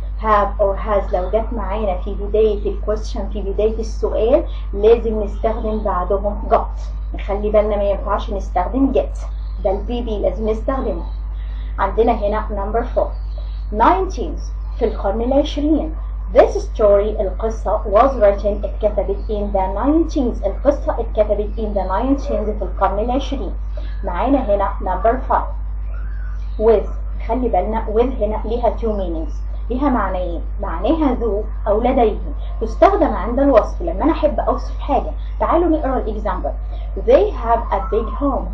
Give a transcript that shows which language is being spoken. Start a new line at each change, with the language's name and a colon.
Arabic: have or has لو جت معانا في بداية الكويستشن في بداية السؤال لازم نستخدم بعدهم got. نخلي بالنا ما ينفعش نستخدم get، ده البي بي لازم نستخدمه. عندنا هنا number 4 19th في القرن العشرين.
English: This story
Arabic: القصة
English: was written
Arabic: اتكتبت
English: in the 19th.
Arabic: القصة اتكتبت
English: in the 19th
Arabic: في القرن العشرين. معانا هنا number 5 with. خلي بالنا with هنا ليها
English: two meanings،
Arabic: ليها معنيين. معناها ذو او لديه، تستخدم عند الوصف لما انا احب اوصف حاجه. تعالوا نقرا الاكزامبل.
English: They have a big home.